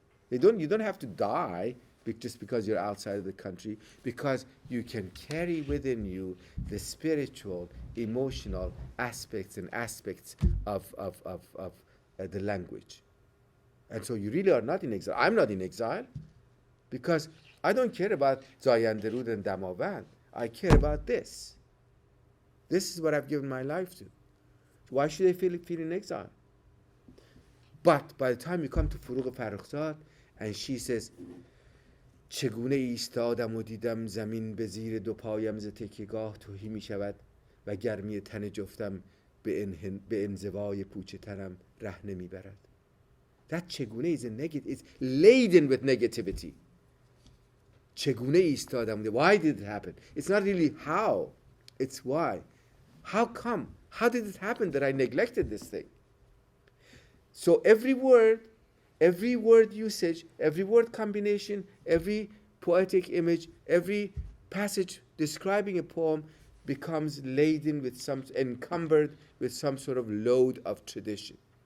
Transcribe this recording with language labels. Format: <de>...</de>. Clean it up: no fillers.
<en>You don't have to die just because you're outside of the country, because you can carry within you the spiritual, emotional aspects of the language. And so you really are not in exile. I'm not in exile because I don't care about Zayanderud and Damavand. I care about this. This is what I've given my life to. Why should I feel in exile? But by the time you come to Furuq Farrokhzad and she says,</en> <fa>چگونه ایستادم و دیدم زمین به زیر دو پایم ز تکیه‌گاه توهی می شود و گرمی تن جفتم به انزوای پوچ تنم ره نمی برد.</fa> <en>That چگونه is a negative, it's laden with negativity.</en> <fa>چگونه ایستادم,</fa> <en>why did it happen? It's not really how, it's why. How come? How did it happen that I neglected this thing? So every word usage, every word combination, every poetic image, every passage describing a poem becomes laden with encumbered with some sort of load of tradition.</en>